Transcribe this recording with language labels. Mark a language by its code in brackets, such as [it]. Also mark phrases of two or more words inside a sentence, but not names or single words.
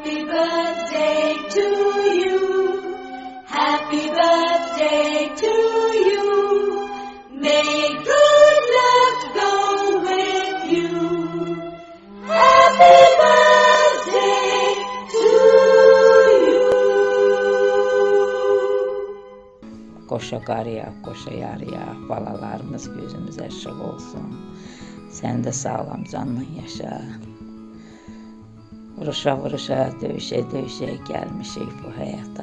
[en] birthday to you. Happy birthday to you. May good luck go with you. Happy birthday to you. [az] Qoşa qarıya, qoşa yarıya, balalarımız gözümüz açıq olsun. Sən də sağlam canla yaşa. Vuruşa-vuruşa, döyüşə-döyüşə gəlmişik bu həyata.